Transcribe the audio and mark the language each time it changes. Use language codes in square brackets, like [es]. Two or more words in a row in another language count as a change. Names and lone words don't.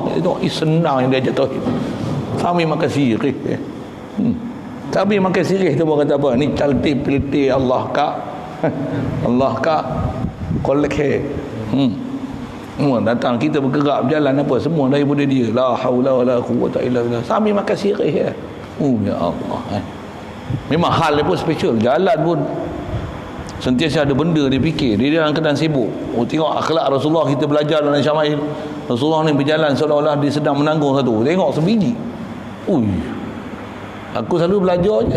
[ms] Itu senang yang dia ajar tauhid. Sambil makan sirih. Sambil makan sirih tu buat kata apa? Ni calti-pilti Allah ka kolek he. Datang kita bergerak berjalan apa semua daripada dia. [ar] لا حول ولا قوة إلا بالله. [ms] Sambil makan sirih ya. Ya Allah. Memang hal dia pun special. Jalan pun sentiasa ada benda dia fikir. Dia dalam keadaan sibuk. Tengok akhlak Rasulullah, kita belajar dalam Syama'il. Rasulullah ni berjalan seolah-olah dia sedang menanggung satu. Tengok sebiji. Aku selalu belajar je.